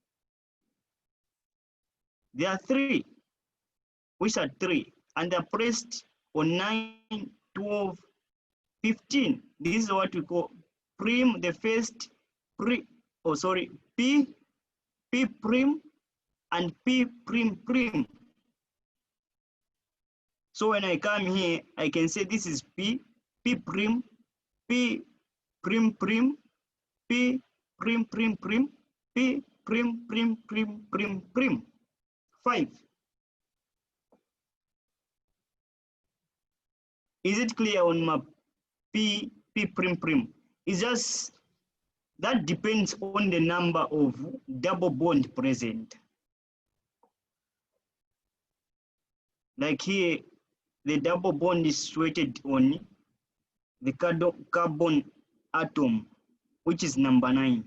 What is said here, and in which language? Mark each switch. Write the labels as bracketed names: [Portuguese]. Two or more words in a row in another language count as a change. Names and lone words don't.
[English] There are three, which are three, and they're pressed on 9, 12, 15. This is what we call prim, the first P prim and P prim prim. So when I come here, I can say this is P prim, P prim prim, P prim prim prim, P prim prim prim prim prim. 5. Is it clear on my P prim prim? It's just that depends on the number of double bond present. Like here, the double bond is situated on the carbon atom, which is number 9.